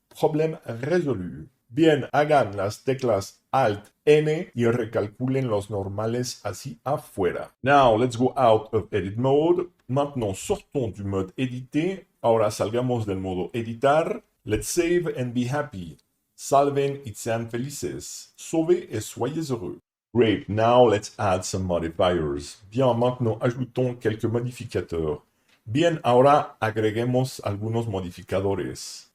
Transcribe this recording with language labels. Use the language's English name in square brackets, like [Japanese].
[French] Problème résolu. [Spanish] Bien, hagan las teclas Alt-N y recalculen los normales así afuera. [English] Now, let's go out of edit mode. [French] Maintenant, sortons du mode éditer. [Spanish] Ahora salgamos del modo editar. [English] Let's save and be happy. [Spanish] Salven y sean felices. [French] Sauvez et soyez heureux. [English] Great, now let's add some modifiers. [French] Bien, maintenant ajoutons quelques modificateurs. [Spanish] Bien, ahora agreguemos algunos modificadores.